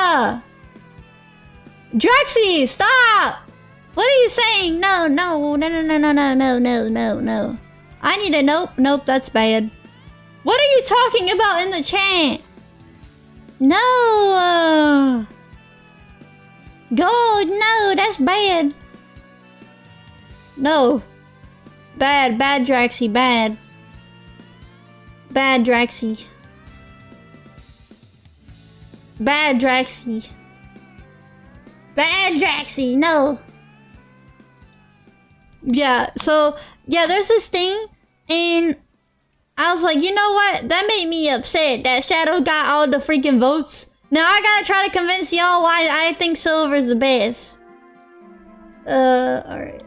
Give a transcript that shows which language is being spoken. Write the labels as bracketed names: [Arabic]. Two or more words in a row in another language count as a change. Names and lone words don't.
[English] Draxy, stop! What are you saying? No. I need a nope, that's bad. What are you talking about in the chat? No! God, no, that's bad. No. Bad Draxy, bad. Bad Draxy. Bad Draxy. Bad Draxy, no. Yeah, so, yeah, there's this thing, and I was like, you know what? That made me upset that Shadow got all the freaking votes. Now I gotta try to convince y'all why I think Silver's the best. Alright.